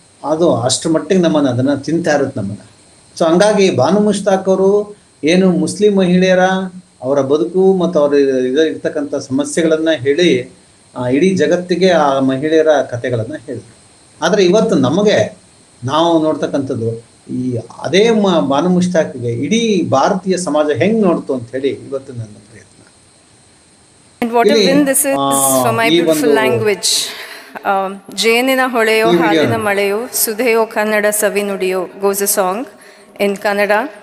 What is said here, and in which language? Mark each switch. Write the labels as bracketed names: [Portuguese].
[Kannada] ಅದು ಅಷ್ಟರ ಮಟ್ಟಿಗೆ ಅದನ್ನು ತಿಂತಾ ಇರುತ್ತೆ ನಮ್ಮನ್ನು. ಸೊ ಹಂಗಾಗಿ ಬಾನು ಮುಷ್ತಾಕ್ ಅವರು ಏನು ಮುಸ್ಲಿಂ ಮಹಿಳೆಯರ ಅವರ ಬದುಕು ಮತ್ತು ಅವರು ಇರ್ತಕ್ಕಂಥ ಸಮಸ್ಯೆಗಳನ್ನು ಹೇಳಿ ಇಡೀ ಜಗತ್ತಿಗೆ ಆ ಮಹಿಳೆಯರ ಕಥೆಗಳನ್ನು ಹೇಳಿದರು. ಆದರೆ ಇವತ್ತು ನಾವು ನೋಡ್ತಕ್ಕಂಥದ್ದು ಅದೇ ಬಾನು ಮುಷ್ತಾಕ್ಗೆ ಇಡೀ ಭಾರತೀಯ ಸಮಾಜ ಹೆಂಗೆ ನೋಡ್ತು ಅಂತ ಹೇಳಿ ಇವತ್ತು ನನ್ನ ಪ್ರಯತ್ನ. [English] And what a win this is for my beautiful language. [Kannada] ಜೇನಿನ ಹೊಳೆಯೋ ಹಾಲಿನ ಮಳೆಯೋ ಸುಧೆಯೋ ಕನ್ನಡ ಸವಿ ನುಡಿಯೋ [English] goes a song in Kannada.